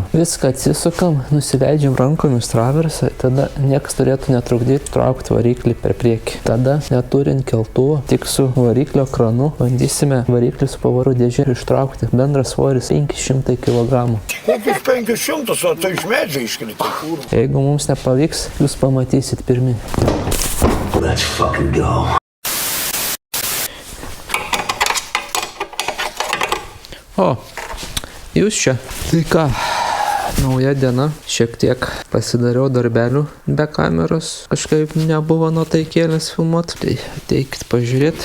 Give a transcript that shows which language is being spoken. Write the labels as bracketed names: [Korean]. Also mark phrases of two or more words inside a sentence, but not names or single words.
[Lithuanian] Viską atsisukam, nusileidžiam rankomis traversą, tada niekas turėtų netrukdyti traukti variklį per priekį. Tada, neturint keltuvo, tik su variklio kranu, bandysime variklį su pavarų dėžė ištraukti. Bendras svoris 500 kg. Kokius 500, o tai iš medžio iškrita. Jeigu mums nepavyks, jūs pamatysit pirmi. [English] Let's fucking go. [Lithuanian] O, jūs čia. Tai ką, nauja diena. Šiek tiek pasidariau darbelių be kameros. Kažkaip nebuvo nuotaikėlės filmuot. Tai ateikit pažiūrėt.